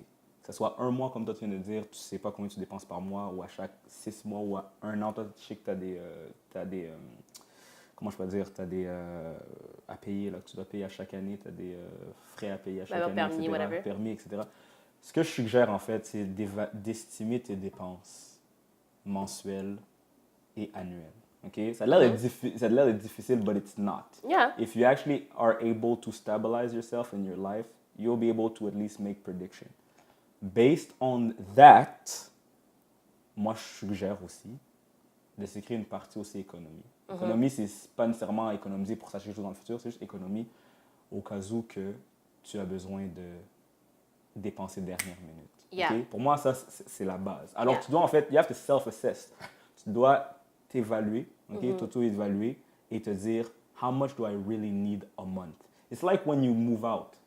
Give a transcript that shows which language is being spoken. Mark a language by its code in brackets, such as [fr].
[fr] Que ce soit un mois comme toi tu viens de dire, tu sais pas combien tu dépenses par mois ou à chaque 6 mois ou à un an, toi tu sais que tu as des comment je peux dire, tu as des à payer, là, que tu dois payer à chaque année, tu as des frais à payer à chaque année, permis, etc., [en] whatever. [fr] permis, etc. Ce que je suggère en fait, c'est d'estimer tes dépenses mensuelles et annuelles. Okay? Ça a l'air d'être difficile, [en] but it's not. Yeah. If you actually are able to stabilize yourself in your life, you'll be able to at least make prediction. Based on that, [fr] moi je suggère aussi de s'écrire une partie aussi économie. Économie, c'est pas nécessairement économiser pour s'acheter quelque chose dans le futur, c'est juste économie au cas où que tu as besoin de dépenser dernière minute. [en] Yeah. [fr] Okay? Pour moi, ça, c'est la base. Alors, [en] Yeah. [fr] tu dois en fait, [en] you have to self-assess. [fr] Tu dois t'évaluer, okay? T'auto-évaluer et te dire, [en] how much do I really need a month? It's like when you move out.